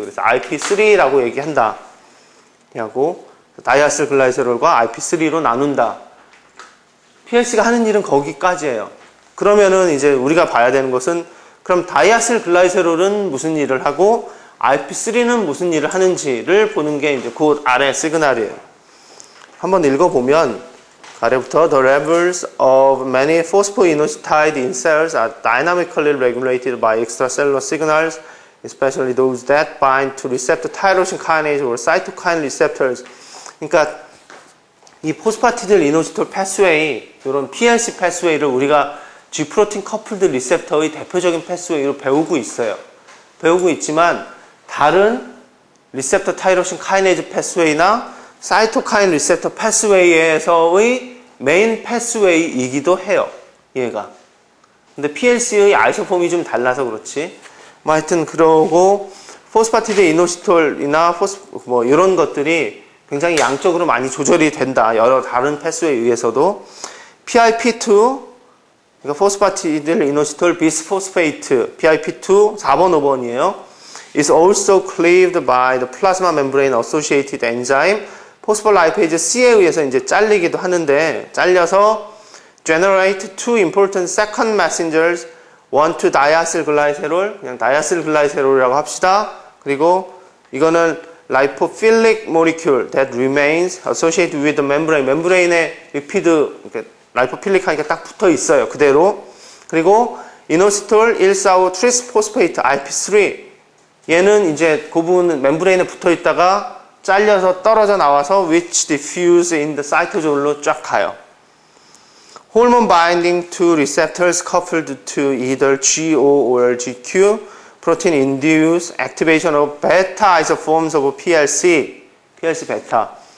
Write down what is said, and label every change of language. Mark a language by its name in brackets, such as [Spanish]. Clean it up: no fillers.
[Korean] 그래서 IP3라고 얘기한다. 하고 다이아실 글라이세롤과 IP3로 나눈다. PLC가 하는 일은 거기까지예요. 그러면은 이제 우리가 봐야 되는 것은 그럼 다이아실 글라이세롤은 무슨 일을 하고 IP3는 무슨 일을 하는지를 보는 게 이제 그 아래 시그널이에요. 한번 읽어보면 아래부터 [English] The levels of many phosphoinositide in cells are dynamically regulated by extracellular signals, especially those that bind to receptor tyrosine kinase or cytokine receptors. [Korean] 그러니까 이 포스파티딜 이노시톨 패스웨이, 이런 PLC 패스웨이를 우리가 G 프로틴 커플드 리셉터의 대표적인 패스웨이로 배우고 있어요. 배우고 있지만 다른 리셉터 타이로신 카이네이즈 패스웨이나 사이토카인 리셉터 패스웨이에서의 메인 패스웨이이기도 해요. 얘가. 근데 PLC의 아이소폼이 좀 달라서 그렇지. 뭐 하여튼 그러고 포스파티딜 이노시톨이나 뭐 이런 것들이 굉장히 양적으로 많이 조절이 된다. 여러 다른 패스웨이에 의해서도. PIP2 그러니까 포스파티딜 이노시톨 비스포스페이트 PIP2 4번 5번이에요. [English] is also cleaved by the plasma membrane associated enzyme [Korean] 포스폴라이페이즈 C에 의해서 이제 잘리기도 하는데 잘려서 [English] generate two important second messengers one to diacylglycerol [Korean] 그냥 diacylglycerol이라고 합시다. 그리고 이거는 [English] lipophilic molecule that remains associated with the membrane [Korean] 멤브레인에 리피드 라이포필릭 하니까 딱 붙어 있어요. 그대로. 그리고 이노시톨 145 트리스포스페이트 IP3 얘는 이제 그 부분은 멤브레인에 붙어 있다가 잘려서 떨어져 나와서 [English] which diffuse in the cytosol [Korean] 로 쫙 가요. [English] Hormone binding to receptors coupled to either GO or GQ protein induce activation of beta isoforms of PLC 베타.